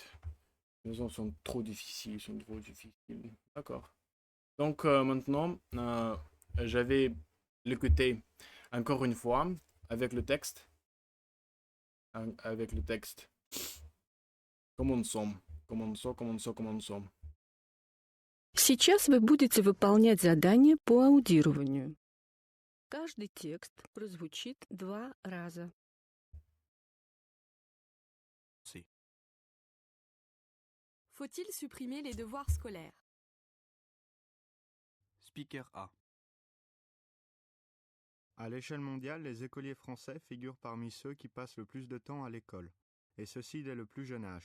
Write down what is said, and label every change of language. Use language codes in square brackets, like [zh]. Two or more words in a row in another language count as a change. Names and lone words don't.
[fr] Les autres sont trop difficiles. Sont trop difficiles. D'accord. Donc, maintenant, je vais l'écouter encore une fois avec le texte. Avec le texte. Commençons. Commençons. [ru] Сейчас вы будете выполнять задание по аудированию. Каждый текст прозвучит 2 раза. [fr] C. Faut-il supprimer les devoirs scolaires? [en] Speaker A. [fr] À l'échelle mondiale, les écoliers français figurent parmi ceux qui passent le plus de temps à l'école, et ceci dès le plus jeune âge.